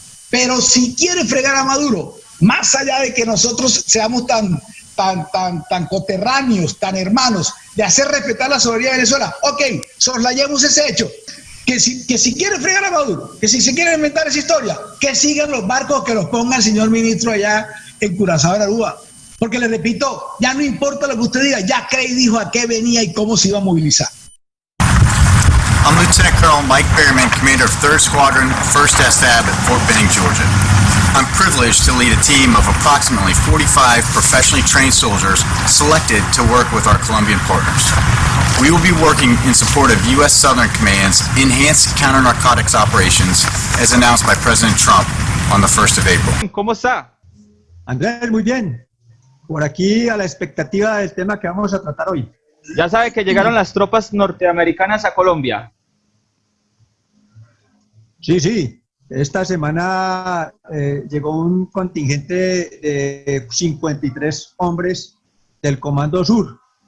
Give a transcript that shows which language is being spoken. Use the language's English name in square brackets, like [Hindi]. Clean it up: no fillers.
[Spanish] Pero si quiere fregar a Maduro, más allá de que nosotros seamos tan coterráneos, tan hermanos, de hacer respetar la soberanía de Venezuela, ok, soslayemos ese hecho. Que si quiere fregar a Maduro, que si se quiere inventar esa historia, que sigan los barcos, que los ponga el señor ministro allá en Curazao de Aruba. Porque le repito, ya no importa lo que usted diga, ya Craig dijo a qué venía y cómo se iba a movilizar. [English] I'm Lieutenant Colonel Mike Behrman, Commander of 3rd Squadron, 1st SAB at Fort Benning, Georgia. I'm privileged to lead a team of approximately 45 professionally trained soldiers selected to work with our Colombian partners. We will be working in support of U.S. Southern Command's enhanced counter-narcotics operations as announced by President Trump on the 1st of April. [Spanish] ¿Cómo está? Andrés, muy bien. Por aquí a la expectativa del tema que vamos a tratar hoy. Ya sabe que llegaron las tropas norteamericanas a Colombia. Sí. Esta semana llegó un contingente de 53 hombres del Comando Sur.